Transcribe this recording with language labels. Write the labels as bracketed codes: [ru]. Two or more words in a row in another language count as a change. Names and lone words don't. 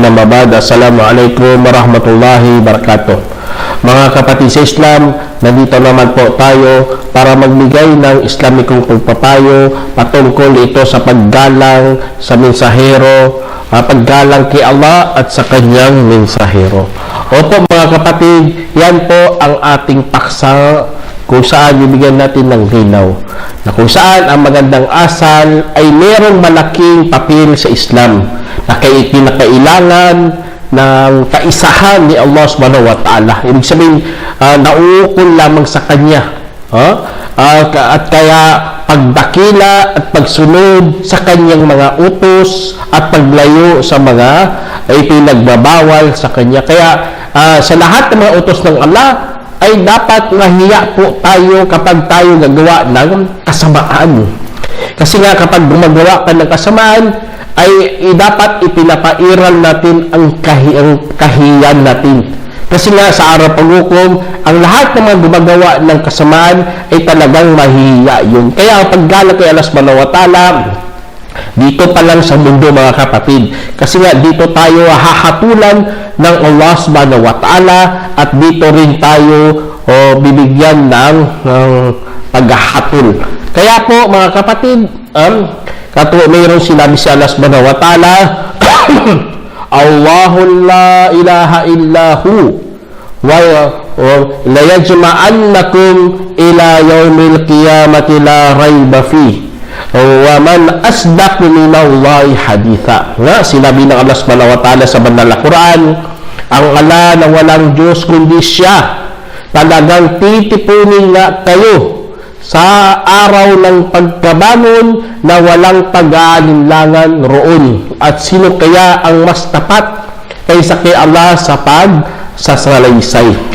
[ar] أما بعد. السلام عليكم ورحمة الله وبركاته. [tl] Mga kapatid sa Islam, nandito naman po tayo para magbigay ng Islamikong pagpapayo patungkol ito sa paggalang sa mensahero, paggalang kay Allah at sa kanyang mensahero. Opo mga kapatid, yan po ang ating paksa kung saan bibigyan natin ng linaw na kung saan ang magandang asal ay merong malaking papel sa Islam na kinakailangan ng kaisahan ni Allah [ar] سبحانه وتعالى. [tl] Ibig sabihin, nauukol lamang sa Kanya. At kaya pagdakila at pagsunod sa Kanyang mga utos at paglayo sa mga ipinagbabawal sa Kanya. Kaya sa lahat ng mga utos ng Allah, ay dapat mahiya po tayo kapag tayo gagawa ng kasamaan. Kasi nga kapag gumagawa ka ng kasamaan, ay dapat ipinapairal natin ang kahiyan natin. Kasi nga sa araw paghukom, ang lahat ng mga gumagawa ng kasamaan ay talagang mahiya yun. Kaya ang paggalang kay Allah [ar] سبحانه وتعالى, [tl] dito pa lang sa mundo mga kapatid. Kasi nga dito tayo hahatulan ng Allah [ar] سبحانه وتعالى [tl] at dito rin tayo bibigyan ng paghahatol. Kaya po mga kapatid, mayroong sinabi si Allah [ar] سبحانه وتعالى, الله لا إله إلا هو ليجمعنكم إلى يوم القيامة لا ريب فيه ومن أصدق من الله حديثا. [tl] Sinabi ng Allah [ar] سبحانه وتعالى [tl] sa banal na Quran, ang Allah na walang Diyos kundi Siya, talagang titipunin nga kayo sa araw ng pagkabangon na walang pag-aalinlangan roon. At sino kaya ang mas tapat kaysa kay Allah sa pagsasalaysay?